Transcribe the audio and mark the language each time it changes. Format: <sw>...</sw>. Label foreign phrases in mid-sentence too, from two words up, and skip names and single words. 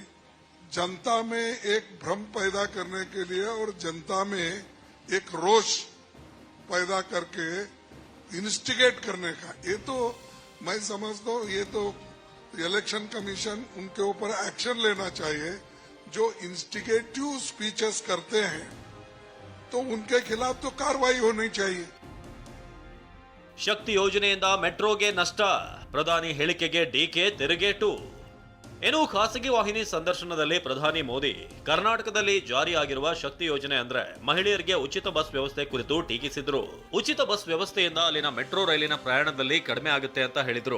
<hi>जनता में एक भ्रम पैदा करने के लिए और जनता में एक रोष पैदा करके इंस्टिगेट करने का, ये तो मैं समझता हूं, ये तो</hi> <en>election commission</en> <hi>उनके ऊपर एक्शन लेना चाहिए. जो</hi> <en>instigative speeches</en> <hi>करते हैं तो उनके खिलाफ तो कार्रवाई होनी चाहिए.</hi> <kn>ಶಕ್ತಿ ಯೋಜನೆಯಿಂದ ಮೆಟ್ರೋಗೆ ನಷ್ಟ, ಪ್ರಧಾನಿ ಹೇಳಿಕೆಗೆ DK ತಿರುಗೇಟು. ಇನ್ನು ಖಾಸಗಿ ವಾಹಿನಿ ಸಂದರ್ಶನದಲ್ಲಿ ಪ್ರಧಾನಿ ಮೋದಿ ಕರ್ನಾಟಕದಲ್ಲಿ ಜಾರಿಯಾಗಿರುವ ಶಕ್ತಿ ಯೋಜನೆ ಅಂದ್ರೆ ಮಹಿಳೆಯರಿಗೆ ಉಚಿತ ಬಸ್ ವ್ಯವಸ್ಥೆ ಕುರಿತು ಟೀಕಿಸಿದ್ರು. ಉಚಿತ ಬಸ್ ವ್ಯವಸ್ಥೆಯಿಂದ ಅಲ್ಲಿನ ಮೆಟ್ರೋ ರೈಲಿನ ಪ್ರಯಾಣದಲ್ಲಿ ಕಡಿಮೆ ಆಗುತ್ತೆ ಅಂತ ಹೇಳಿದ್ರು.</kn>